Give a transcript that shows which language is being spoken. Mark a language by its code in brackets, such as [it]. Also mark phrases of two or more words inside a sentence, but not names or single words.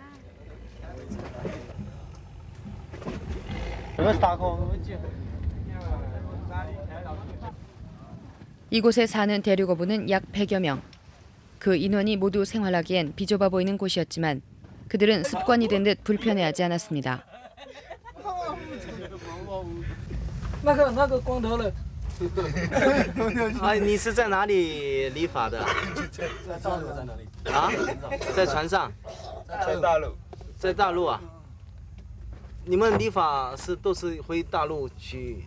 [ko] 이곳에 사는 대륙 어부는 약 100여 명. 그 인원이 모두 생활하기엔 비좁아 보이는 곳이었지만 그들은 습관이 된 듯 불편해하지 않았습니다. [zh] 那个光头了。啊，你是在哪里理发的？啊，在船上，在大陆。在大陆啊。你们理发都是回大陆去？